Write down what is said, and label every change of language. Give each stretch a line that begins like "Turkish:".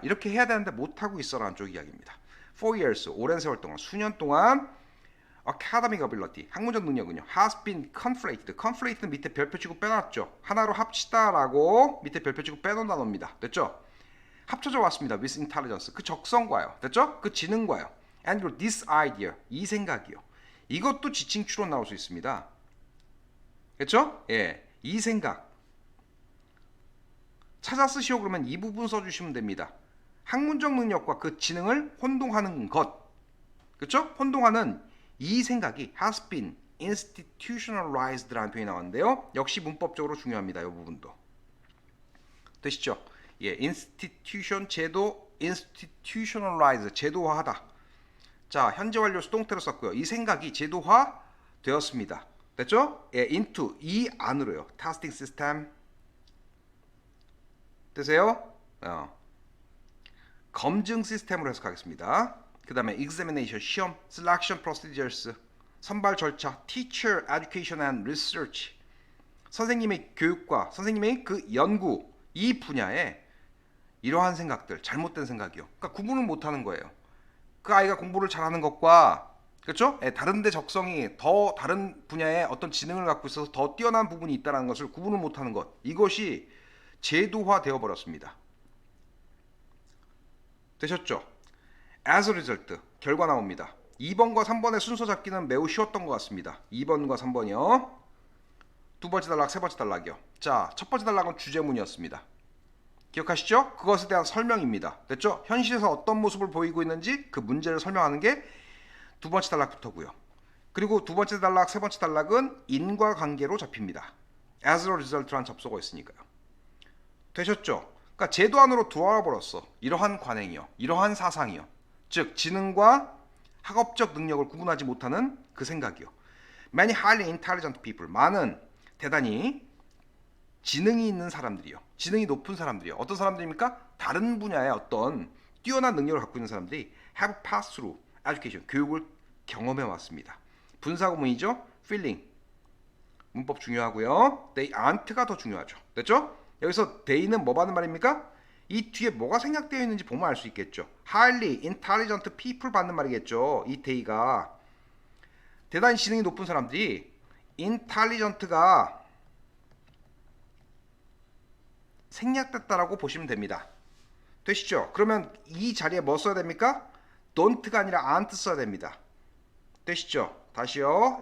Korean: 이렇게 해야 되는데 못하고 있어라는 쪽 이야기입니다.
English: 4 years,
Korean: 오랜 세월 동안, 수년 동안
English: academic ability,
Korean: 학문적 능력은요.
English: has been conflated.
Korean: conflate는 밑에 별표 치고 빼놨죠. 하나로 합치다라고 밑에 별표 치고 빼놓은 단어입니다. 됐죠? 합쳐져 왔습니다.
English: with intelligence.
Korean: 그 적성과요. 됐죠? 그 지능과요.
English: and this idea,
Korean: 이 생각이요. 이것도 지칭 추론 나올 수 있습니다. 그렇죠? 예, 이 생각 찾아 쓰시오 그러면 이 부분 써주시면 됩니다. 학문적 능력과 그 지능을 혼동하는 것, 그렇죠? 혼동하는 이 생각이
English: has been institutionalized
Korean: 라는 표현이 나왔는데요. 역시 문법적으로 중요합니다. 이 부분도 되시죠? 예, institution 제도, institutionalize 제도화하다. 자, 현재 완료 수동태로 썼고요. 이 생각이 제도화 되었습니다. 됐죠? 예, into 이 안으로요.
English: testing system 되세요?
Korean: 검증 시스템으로 해석하겠습니다. 그 다음에 examination 시험,
English: selection procedures
Korean: 선발 절차,
English: teacher education and research
Korean: 선생님의 교육과 선생님의 그 연구 이 분야에 이러한 생각들 잘못된 생각이요. 그러니까 구분을 못하는 거예요. 그 아이가 공부를 잘하는 것과 그렇죠? 예, 다른데 적성이 더 다른 분야에 어떤 지능을 갖고 있어서 더 뛰어난 부분이 있다는 것을 구분을 못하는 것 이것이 제도화 되어 버렸습니다. 되셨죠?
English: As a result
Korean: 결과 나옵니다. 2번과 3번의 순서 잡기는 매우 쉬웠던 것 같습니다. 2번과 3번이요. 두 번째 단락, 세 번째 단락이요. 자, 첫 번째 단락은 주제문이었습니다. 기억하시죠? 그것에 대한 설명입니다. 됐죠? 현실에서 어떤 모습을 보이고 있는지 그 문제를 설명하는 게 두 번째 단락부터고요. 그리고 두 번째 단락, 세 번째 단락은 인과관계로 잡힙니다. As a result란 접속어 있으니까요. 되셨죠? 그러니까 제도 안으로 들어와 버렸어. 이러한 관행이요. 이러한 사상이요. 즉 지능과 학업적 능력을 구분하지 못하는 그 생각이요.
English: Many highly intelligent people.
Korean: 많은 대단히 지능이 있는 사람들이요. 지능이 높은 사람들이요. 어떤 사람들입니까? 다른 분야의 어떤 뛰어난 능력을 갖고 있는 사람들이
English: have passed through education.
Korean: 교육을 경험해 왔습니다. 분사구문이죠. feeling. 문법 중요하고요.
English: they aren't
Korean: 가 더 중요하죠. 됐죠? 여기서 they는 뭐 받는 말입니까? 이 뒤에 뭐가 생략되어 있는지 보면 알 수 있겠죠.
English: highly intelligent people
Korean: 받는 말이겠죠. 이 they가 대단히 지능이 높은 사람들이 intelligent가 생략됐다라고 보시면 됩니다. 되시죠? 그러면 이 자리에 뭐 써야 됩니까? don't가 아니라 aren't 써야 됩니다. 되시죠? 다시요.